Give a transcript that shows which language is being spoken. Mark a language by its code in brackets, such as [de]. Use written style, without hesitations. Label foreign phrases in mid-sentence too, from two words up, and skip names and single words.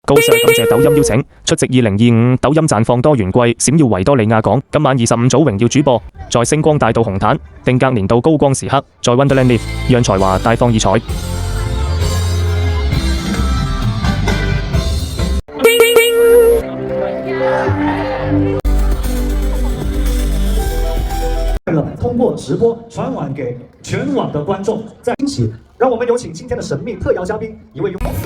[zh] 高 Sir 感謝抖音邀請，出席2025抖音綻放多元季閃耀維多利亞港。今晚25組榮耀主播在星光大道紅毯定格年度高光時刻，在 Wonderland Live 讓才華大放異彩。通过直播传完给全网的观众，在一起，让我们有请今天的神秘特邀嘉宾，一位